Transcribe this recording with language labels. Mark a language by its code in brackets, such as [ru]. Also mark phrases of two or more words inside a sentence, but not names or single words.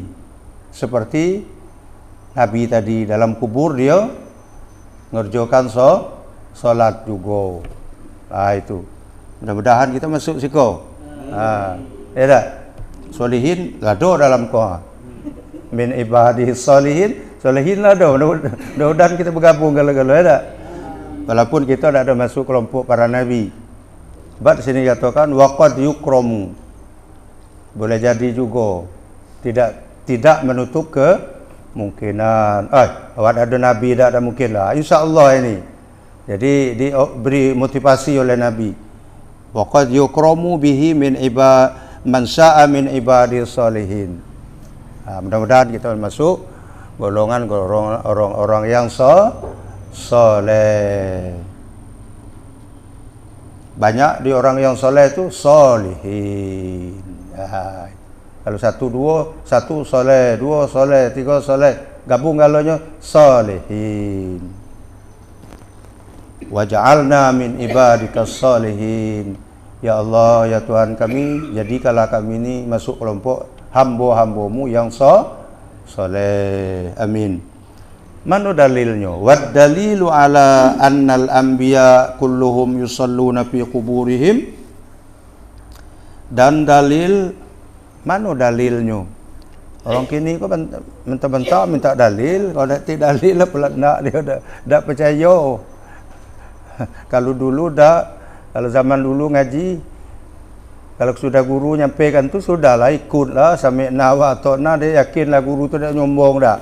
[ms] Seperti nabi tadi, dalam kubur dia ngerjakan solat juga. Itu. Mudah-mudahan kita masuk siko. Ya tak? Solihin lado dalam kuah. [ar] من عباده الصالحين lado. [ms] Mudah-mudahan kita bergabung gala-gala, ya tak? Walaupun kita tidak ada masuk kelompok para nabi. Sebab sini katakan [ar] وقد يكرم. [ms] Boleh jadi juga. Tidak menutup kemungkinan. Awak ada nabi, tak ada mungkin lah. InsyaAllah ini. Jadi diberi motivasi oleh nabi. [ar] وقد يكرم به من يشاء من عباده الصالحين. [ms] Mudah-mudahan kita masuk golongan orang-orang yang soleh. Banyak di orang yang soleh itu solihin. Kalau satu soleh, dua soleh, tiga soleh, gabung galanya solihin. [ar] واجعلنا من عبادك الصالحين. [ms] Ya Allah, ya Tuhan kami, jadikanlah kami ini masuk kelompok hamba-hambamu yang soleh. Amin. Mana dalilnya? [ar] والدليل على أن الأنبياء كلهم يصلون في قبورهم. [ms] Dan dalil, mana dalilnya? Orang kini kok mentah-mentah minta dalil, kalau tidak dalil lah pula dia dah percaya. Kalau dulu kalau zaman dulu ngaji, kalau sudah guru nyampaikan tu sudahlah, ikutlah sampai nawa atau dia yakinlah guru tu dah nyombong dah.